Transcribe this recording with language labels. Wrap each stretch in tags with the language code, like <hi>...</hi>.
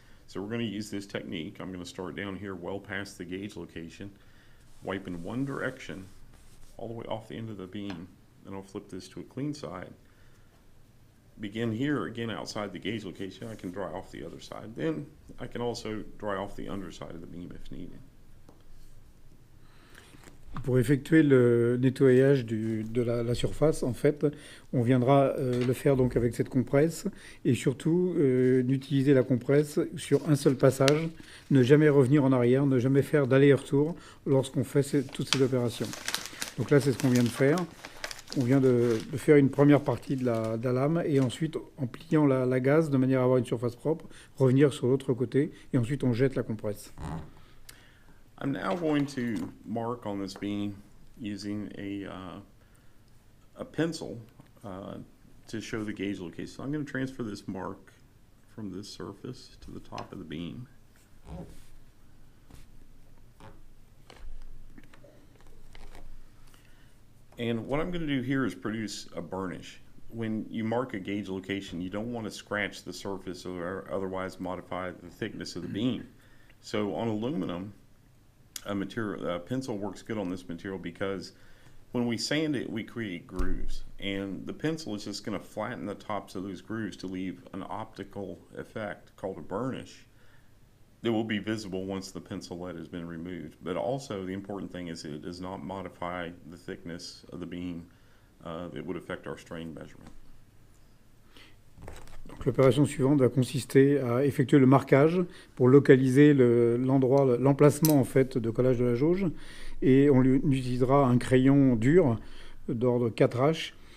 <en>So we're going to use this technique. I'm going to start down here well past the gauge location, wipe in one direction all the way off the end of the beam. Then I'll flip this to a clean side. Begin here again outside the gauge location. I can dry off the other side. Then I can also dry off the underside of the beam if needed.</en> <fr>Pour effectuer le nettoyage de la surface, en fait, on viendra le faire donc avec cette compresse et surtout d'utiliser la compresse sur un seul passage, ne jamais revenir en arrière, ne jamais faire d'aller-retour lorsqu'on fait toutes ces opérations. Donc là, c'est ce qu'on vient de faire. On vient de faire une première partie de la lame et ensuite, en pliant la gaze de manière à avoir une surface propre, revenir sur l'autre côté et ensuite on jette la compresse.</fr> <en>I'm now going to mark on this beam using a pencil to show the gauge location. So I'm going to transfer this mark from this surface to the top of the beam. And what I'm going to do here is produce a burnish. When you mark a gauge location, you don't want to scratch the surface or otherwise modify the thickness of the beam. So on aluminum, a pencil works good on this material because when we sand it, we create grooves. And the pencil is just going to flatten the tops of those grooves to leave an optical effect called a burnish that will be visible once the pencil lead has been removed. But also the important thing is that it does not modify the thickness of the beam that would affect our strain measurement.</en> <fr>L'opération suivante va consister à effectuer le marquage pour localiser l'emplacement en fait de collage de la jauge et on utilisera un crayon dur d'ordre 4H.</fr>